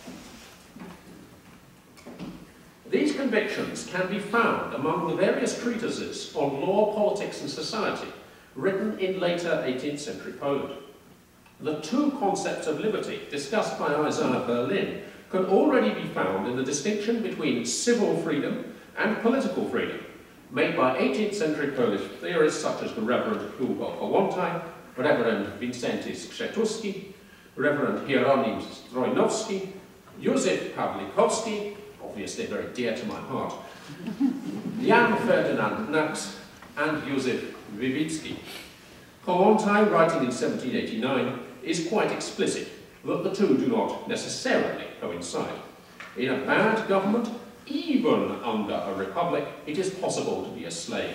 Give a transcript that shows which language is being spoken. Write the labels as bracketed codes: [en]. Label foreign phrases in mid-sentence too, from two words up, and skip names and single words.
[en] These convictions can be found among the various treatises on law, politics, and society written in later 18th century Poland. The two concepts of liberty discussed by Isaiah Berlin can already be found in the distinction between civil freedom and political freedom, made by 18th century Polish theorists such as the Reverend Hugo Hołątaj, Reverend Wincenty Skrzetuski, Reverend Hieronim Strojnowski, Józef Pawlikowski, obviously very dear to my heart, Jan Ferdinand Knox, and Józef Wybicki. Kołłątaj, writing in 1789, is quite explicit that the two do not necessarily coincide. In a bad government, even under a republic, it is possible to be a slave.